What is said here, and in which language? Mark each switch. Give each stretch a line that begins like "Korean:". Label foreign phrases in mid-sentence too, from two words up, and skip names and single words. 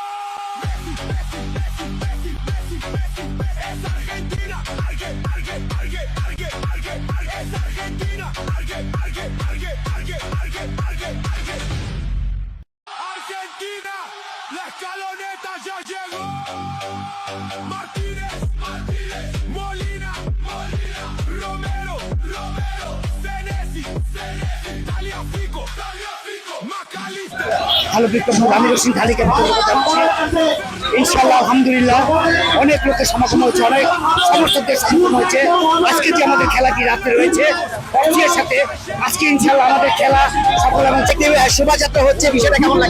Spanish: Es Argentina, es Argentina, Argentina, la escaloneta ya llegó. Martínez, Molina, Romero, Senesi, Tagliafico, McAllister.
Bangla: ভালো বিক্রম আমি রসিন ঢালিকে
Arabic: إن شاء الله الحمد لله
Bangla: অনেক লোকের সমাগম হয়েছে, অনেক সমর্থকদের সমাগম হয়েছে। আজকে যে আমাদের খেলাটি রাত্রে রয়েছে অস্ট্রিয়ার সাথে, আজকে ইনশাআল্লাহ আমাদের খেলা সফল এবং শোভাযাত্রা হচ্ছে। বিষয়টা কেমন লাগছে?